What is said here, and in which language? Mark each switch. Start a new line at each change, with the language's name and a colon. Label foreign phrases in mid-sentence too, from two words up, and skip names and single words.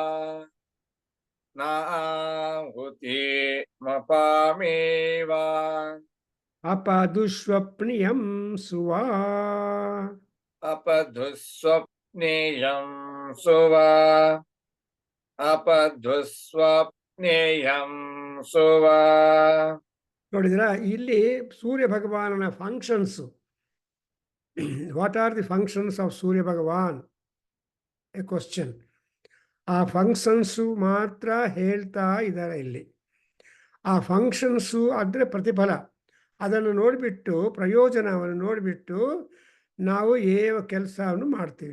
Sanskrit: ನಾಹುತಿಮಪಾಮಿ ವಾ. ಅಪದುಷ್ವಪ್ನಿಯಂ ಸುವಾ. ಅಪಧುಸ್ವಪ್ನೇಯಂ ಸುವಾ. ಅಪಧುಸ್ವಪ್ನೇಯಂ ಸುವಾ.
Kannada: ನೋಡಿದ್ರ ಇಲ್ಲಿ ಸೂರ್ಯ ಭಗವಾನನ ಫಂಕ್ಷನ್ಸು.
English: What are the functions of Surya Bhagavan? A question.
Kannada: ಆ ಫಂಕ್ಷನ್ಸು ಮಾತ್ರ ಹೇಳ್ತಾ ಇದ್ದಾರೆ ಇಲ್ಲಿ. ಆ ಫಂಕ್ಷನ್ಸು ಆದರೆ ಪ್ರತಿಫಲ, ಅದನ್ನು ನೋಡಿಬಿಟ್ಟು, ಪ್ರಯೋಜನವನ್ನು ನೋಡಿಬಿಟ್ಟು ನಾವು ಕೆಲಸವನ್ನು ಮಾಡ್ತೀವಿ.